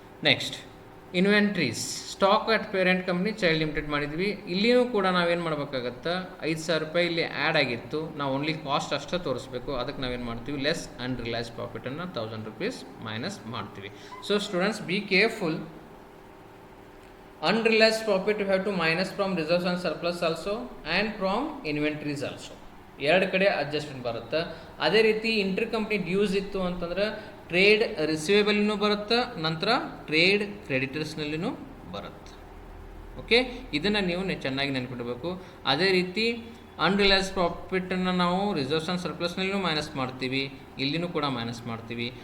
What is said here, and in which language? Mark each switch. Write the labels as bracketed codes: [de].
[en] Next inventories, stock at parent company child limited ಮಾಡಿದ್ವಿ. [kn] ಇಲ್ಲಿಯೂ ಕೂಡ ನಾವೇನು ಮಾಡಬೇಕಾಗತ್ತೆ, 5,000 ರೂಪಾಯಿ ಇಲ್ಲಿ ಆ್ಯಡ್ ಆಗಿತ್ತು, ನಾವು ಓನ್ಲಿ ಕಾಸ್ಟ್ ಅಷ್ಟೇ ತೋರಿಸ್ಬೇಕು. ಅದಕ್ಕೆ ನಾವೇನು ಮಾಡ್ತೀವಿ, ಲೆಸ್ ಅನ್ರಿಯಲೈಸ್ಡ್ ಪ್ರಾಫಿಟನ್ನು 1,000 ರೂಪೀಸ್ ಮೈನಸ್ ಮಾಡ್ತೀವಿ. [en] So students be careful. Unrealized profit you have to minus from reserves and surplus also and from inventories also. [kn] ಎರಡು ಕಡೆ ಅಡ್ಜಸ್ಟ್ಮೆಂಟ್ ಬರುತ್ತೆ. ಅದೇ ರೀತಿ ಇಂಟರ್ ಕಂಪ್ನಿ ಡ್ಯೂಸ್ ಇತ್ತು ಅಂತಂದ್ರೆ ಟ್ರೇಡ್ ರಿಸೀವೇಬಲ್ನೂ ಬರುತ್ತೆ, ನಂತರ ಟ್ರೇಡ್ ಕ್ರೆಡಿಟರ್ಸ್ನಲ್ಲಿನೂ ಬರುತ್ತೆ. ಓಕೆ, ಇದನ್ನು ನೀವು ಚೆನ್ನಾಗಿ ನೆನ್ಪಿಡಬೇಕು. ಅದೇ ರೀತಿ ಅನ್ರಿಲೈಸ್ ಪ್ರಾಫಿಟನ್ನು ನಾವು ರಿಸರ್ವ್ಸ್ ಆ್ಯಂಡ್ ಸರ್ಪ್ಲಸ್ನಲ್ಲಿನೂ ಮೈನಸ್ ಮಾಡ್ತೀವಿ, ಇಲ್ಲಿನೂ ಕೂಡ ಮೈನಸ್ ಮಾಡ್ತೀವಿ.